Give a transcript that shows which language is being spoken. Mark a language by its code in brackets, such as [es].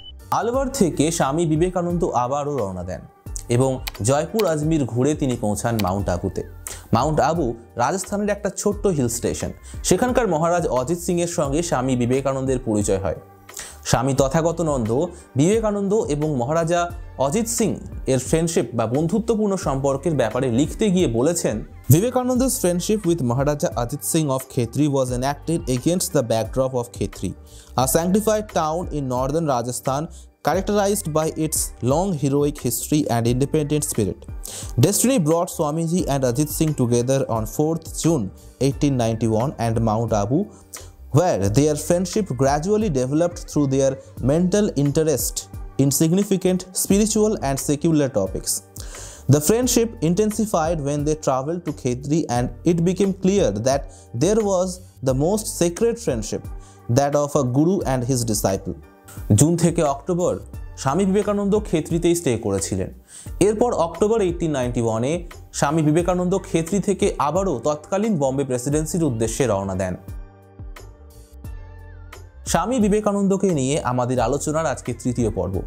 [bn] আলওয়ার থেকে স্বামী বিবেকানন্দ আবারও রওনা দেন এবং জয়পুর আজমির ঘুরে তিনি পৌঁছান মাউন্ট আবুতে। মাউন্ট আবু রাজস্থানের একটা ছোট্ট হিল স্টেশন। সেখানকার মহারাজ অজিত সিং এর সঙ্গে স্বামী বিবেকানন্দের পরিচয় হয়। স্বামী তথাগতনন্দ বিবেকানন্দ এবং মহারাজা অজিত সিং এর ফ্রেন্ডশিপ বা বন্ধুত্বপূর্ণ সম্পর্কের ব্যাপারে লিখতে গিয়ে বলেছেন, [en] Vivekananda's friendship with Maharaja Ajit Singh of Khetri was enacted against the backdrop of Khetri, a sanctified town in northern Rajasthan characterized by its long heroic history and independent spirit. Destiny brought Swamiji and Ajit Singh together on 4th June 1891 and Mount Abu, where their friendship gradually developed through their mental interest in significant spiritual and secular topics. The friendship intensified when they traveled to Khetri, and it became clear that there was the most sacred friendship, that of a guru and his disciple. [bn] June থেকে October Swami Vivekananda খেত্রিতেই stay করেছিলেন। এরপর October 1891-এ Swami Vivekananda খেত্রি থেকে আবারও তৎকালীন বম্বে প্রেসিডেন্সির উদ্দেশ্যে রওনা দেন। স্বামী বিবেকানন্দকে নিয়ে আমাদের আলোচনার আজকে তৃতীয় পর্ব।